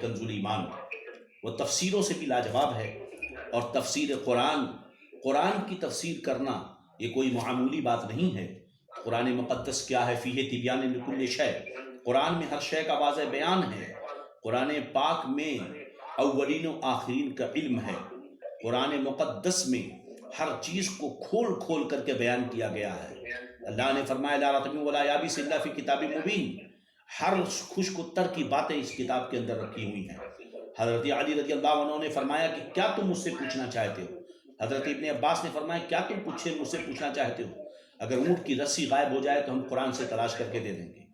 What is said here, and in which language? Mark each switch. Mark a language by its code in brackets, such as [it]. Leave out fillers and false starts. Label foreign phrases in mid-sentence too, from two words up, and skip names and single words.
[ur] کنز الایمان وہ تفسیروں سے بھی لاجواب ہے. اور تفسیر قرآن کی تفسیر کرنا یہ کوئی معمولی بات نہیں ہے. قرآن مقدس کیا ہے؟ [ar] فیہ تبیان لکل شیء، [ur] قرآن میں ہر شے کا واضح بیان ہے. قرآن پاک میں اولین و آخرین کا علم ہے. قرآن مقدس میں ہر چیز کو کھول کھول کر کے بیان کیا گیا ہے. اللہ نے فرمایا [ar] لا رطب ولا یابس الا فی کتاب مبین، [ur] ہر خشک و تر کی باتیں اس کتاب کے اندر رکھی ہوئی ہیں. حضرت علی [ar] رضی اللہ عنہ [ur] نے فرمایا کہ کیا تم مجھ سے پوچھنا چاہتے ہو؟ حضرت ابن عباس نے فرمایا کیا تم مجھ سے پوچھنا چاہتے ہو؟ اگر اونٹ کی رسی غائب ہو جائے تو ہم قرآن سے تلاش کر کے دے دیں گے۔